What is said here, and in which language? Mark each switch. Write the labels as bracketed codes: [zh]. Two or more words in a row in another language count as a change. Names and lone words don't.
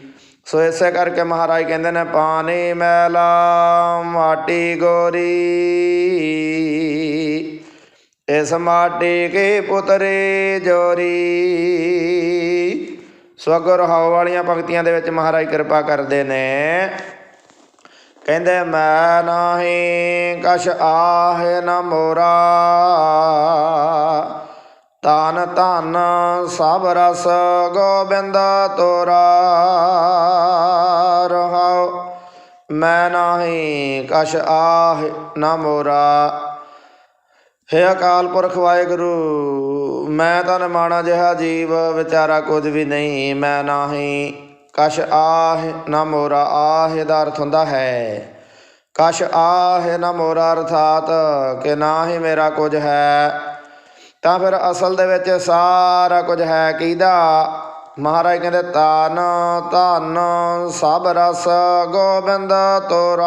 [pa] ਸੋ ਇਸੇ ਕਰਕੇ ਮਹਾਰਾਜ ਕਹਿੰਦੇ ਨੇ ਪਾਣੀ ਮੈਲਾ ਮਾਟੀ ਗੋਰੀ, ਇਸ ਮਾਟੀ ਕੀ ਪੁਤਰੀ ਜੋਰੀ। ਸੋ ਅੱਗੋਂ ਰਹਾਉ ਵਾਲੀਆਂ ਪੰਕਤੀਆਂ ਦੇ ਵਿੱਚ ਮਹਾਰਾਜ ਕਿਰਪਾ ਕਰਦੇ ਨੇ। कहते मैं नाही कछ आहे न मोरा, तन धन सब रस गोबिंद तोरा। रहाओ। मैं नाही कछ आहे न मोरा। हे अकाल पुरख वाहिगुरु, [hi] मैं तो निमाणा जिहा जीव विचारा कुछ भी नहीं। [pa] मैं नाही कछ आह न मोरा। आह ਦਾ ਅਰਥ ਹੁੰਦਾ ਹੈ ਕਛ ਆਹ ਨਾ ਮੋਰਾ, ਅਰਥਾਤ ਕਿ ਨਾ ਹੀ ਮੇਰਾ ਕੁਝ ਹੈ। ਤਾਂ ਫਿਰ ਅਸਲ ਦੇ ਵਿੱਚ ਸਾਰਾ ਕੁਝ ਹੈ ਕਿਹਦਾ? ਮਹਾਰਾਜ ਕਹਿੰਦੇ ਤਨ ਧਨ ਸਭ ਰਸ ਗੋਬਿੰਦ ਤੋਰਾ।